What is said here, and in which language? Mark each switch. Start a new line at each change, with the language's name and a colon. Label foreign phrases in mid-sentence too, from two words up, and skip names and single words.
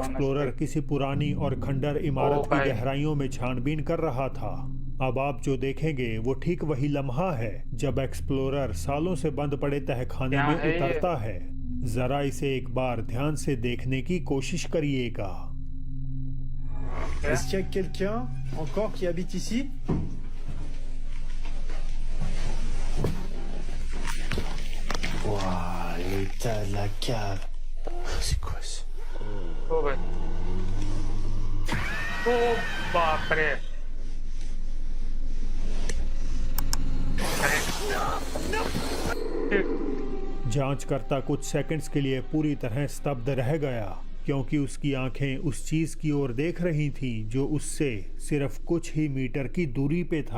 Hindi: एक्सप्लोरर clip? किसी पुरानी और खंडर इमारत की भाई। गहराइयों में छानबीन कर रहा था। अब आप जो देखेंगे वो ठीक वही लम्हा है जब एक्सप्लोरर सालों से बंद पड़े तहखाने क्या में है ये? उतरता है। जरा इसे एक बार ध्यान से देखने की कोशिश करिएगा।
French: Est-ce qu'il y a quelqu'un encore qui habite ici? Waouh, l'état de la cave. C'est quoi ça?
Hindi: ओ भाई, ओ बाप रे। जांचकर्ता कुछ सेकंड्स के लिए पूरी तरह स्तब्ध रह गया क्योंकि उसकी आंखें उस चीज की ओर देख रही थीं जो उससे सिर्फ कुछ ही मीटर की दूरी पे था।